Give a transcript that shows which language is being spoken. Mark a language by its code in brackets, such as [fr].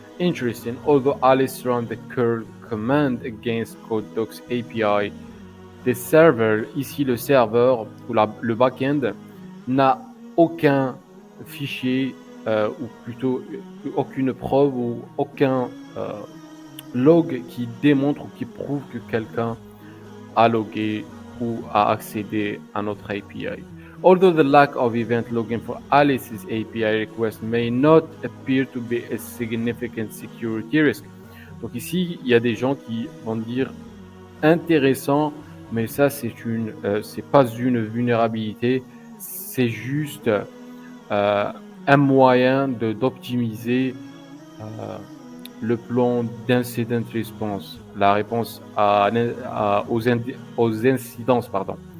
[en] Interesting, although Alice ran the curl command against CodeDoc's API, the server, [fr] ici le serveur ou le backend, n'a aucun fichier ou plutôt aucune preuve ou aucun log qui démontre ou qui prouve que quelqu'un a logué ou a accédé à notre API. [en] Although the lack of event login for Alice's API request may not appear to be a significant security risk. [fr] Donc ici, il y a des gens qui vont dire intéressant, mais ça c'est pas une vulnérabilité, c'est juste un moyen d'optimiser le plan d'incident response, la réponse aux incidences, pardon.